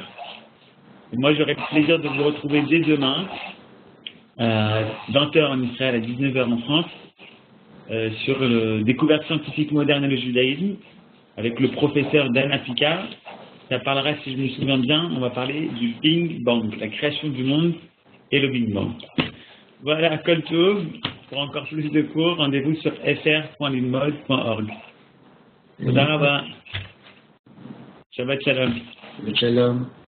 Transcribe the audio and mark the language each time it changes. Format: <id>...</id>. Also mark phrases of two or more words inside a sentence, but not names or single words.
<fr>Et moi, j'aurai le plaisir de vous retrouver dès demain, 20h en Israël, à 19h en France, sur le découverte scientifique moderne et le judaïsme, avec le professeur Dan Afika. Ça parlera, si je me souviens bien, on va parler du Big Bang, la création du monde et le Big Bang. Voilà,</fr> <he>כל טוב.</he> <fr>Pour encore plus de cours, rendez-vous sur fr.lilmod.org.</fr> <he>תודה רבה. שבת שלום. שבת שלום.</he>